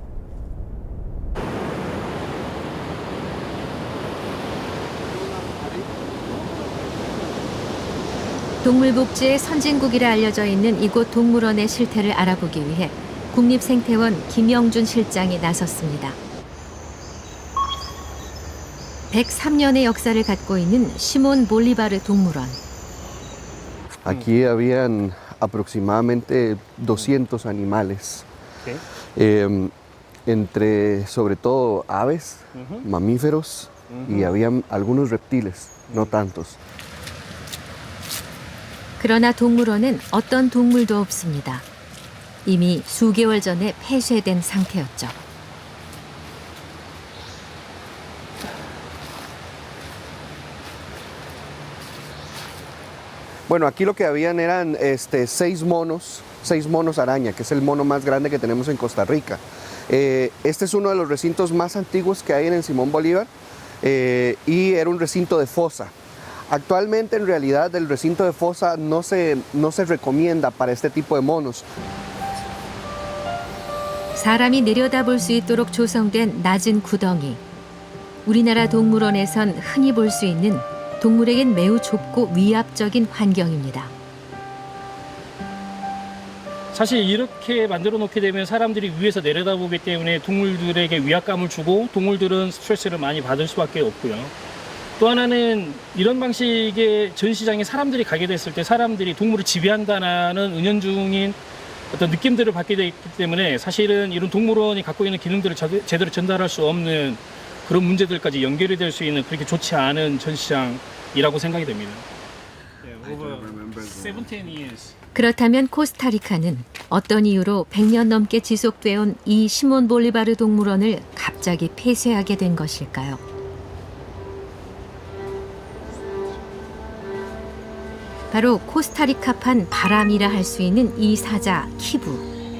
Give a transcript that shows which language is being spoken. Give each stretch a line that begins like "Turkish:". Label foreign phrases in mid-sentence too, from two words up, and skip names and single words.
Korean: 동물복지의 선진국이라 알려져 있는 이곳 동물원의 실태를 알아보기 위해 국립생태원 김영준 실장이 나섰습니다. 103년의 역사를 갖고 있는 시몬 볼리바르 동물원.
Spanish: Aquí habían aproximadamente 200 animales, entre sobre todo aves, mamíferos y habían algunos reptiles, no tantos.
Korean: 그러나 동물원엔 어떤 동물도 없습니다. 이미 수개월 전에 폐쇄된 상태였죠.
Spanish: Bueno, aquí lo que habían eran 6 monos araña, que es el mono más grande que tenemos en Costa Rica. Este es uno de los recintos más antiguos que hay en el Simón Bolívar y era un recinto de fosa. Actualmente, en realidad, el recinto de fosa no se recomienda para este tipo de monos.
Korean: 사람이 내려다볼 수 있도록 조성된 낮은 구덩이. 우리나라 동물원에선 흔히 볼 수 있는 동물에겐 매우 좁고 위압적인 환경입니다. 사실 이렇게 만들어 놓게 되면 사람들이 위에서 내려다보기 때문에 동물들에게 위압감을 주고 동물들은 스트레스를 많이 받을 수밖에 없고요. 또 하나는 이런 방식의 전시장에 사람들이 가게 됐을 때 사람들이 동물을 지배한다는 은연중인 어떤 느낌들을 받게 되기 때문에 사실은 이런 동물원이 갖고 있는 기능들을 제대로 전달할 수 없는 그런 문제들까지 연결이 될 수 있는 그렇게 좋지 않은 전시장이라고 생각이 됩니다.
English: Over 17 years.
Korean: 그렇다면 코스타리카는 어떤 이유로 100년 넘게 지속되어 온 이 시몬 볼리바르 동물원을 갑자기 폐쇄하게 된 것일까요? 바로 코스타리카판 바람이라 할 수 있는 이 사자 키부.